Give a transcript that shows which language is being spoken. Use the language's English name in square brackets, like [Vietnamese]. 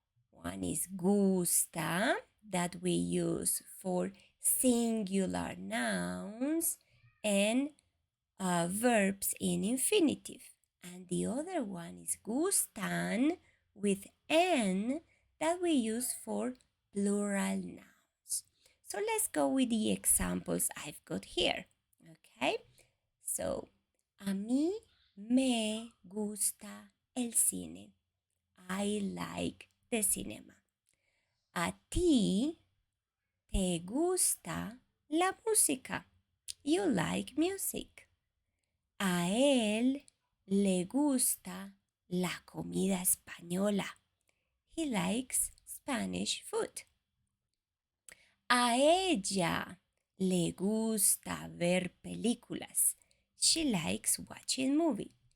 [English] One is gusta, that we use for singular nouns and verbs in infinitive. And the other one is gustan with n that we use for plural nouns. So let's go with the examples I've got here. Okay, so [Spanish] a mí me gusta el cine. [English] I like the cinema. [Spanish] A ti te gusta la música. [English] You like music. [Spanish] A él le gusta la comida española. [English] He likes Spanish food. [Spanish] A ella le gusta ver películas. [English] She likes watching movies.